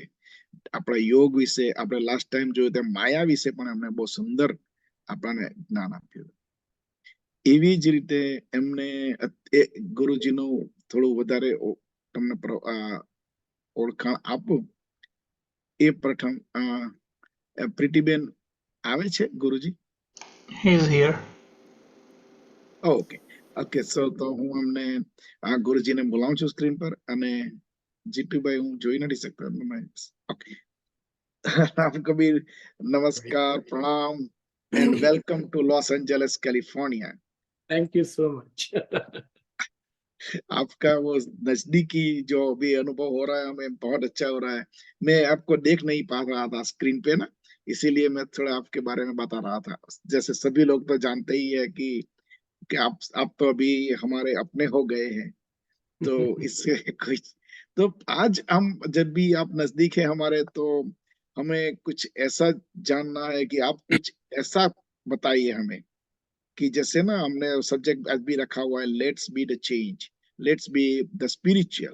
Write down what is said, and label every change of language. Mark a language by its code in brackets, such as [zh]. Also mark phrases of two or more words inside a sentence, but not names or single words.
[gu] આપણા યોગ વિશે આપણે [en] last time [gu] જોયું તેમ માયા વિશે પણ એમને બહુ સુંદર આપણને જ્ઞાન આપ્યું. એવી જ રીતે એમને ગુરુજીનું થોડું વધારે તમને ઓળખાણ આપું એ પ્રથમ પ્રીતિબેન આવે છે ગુરુજી? [en] He is here. okay okay, so [gu] તો હું અમને ગુરુજીને બોલાવું છું સ્ક્રીન પર, અને જીતુભાઈ હું જોઈ નથી શકતો. ઓકે, રામ કબીર નમસ્કાર, પ્રણામ [en] and welcome to Los Angeles California. Thank you so much. [hi] आपका वो नजदीकी जो भी अनुभव हो रहा है हमें बहुत अच्छा हो रहा है. मैं आपको देख नहीं पा रहा था स्क्रीन पे ना, इसीलिए मैं थोड़ा आपके बारे में बता रहा था. जैसे सभी लोग तो जानते ही है कि आप तो अभी हमारे अपने हो गए हैं, तो इससे कुछ तो आज हम जब भी आप नजदीक है हमारे, तो हमें कुछ ऐसा जानना है कि आप कुछ ऐसा बताइए हमें कि जैसे ना हमने सब्जेक्ट आज भी रखा हुआ है, [en] let's be the change, let's be the spiritual.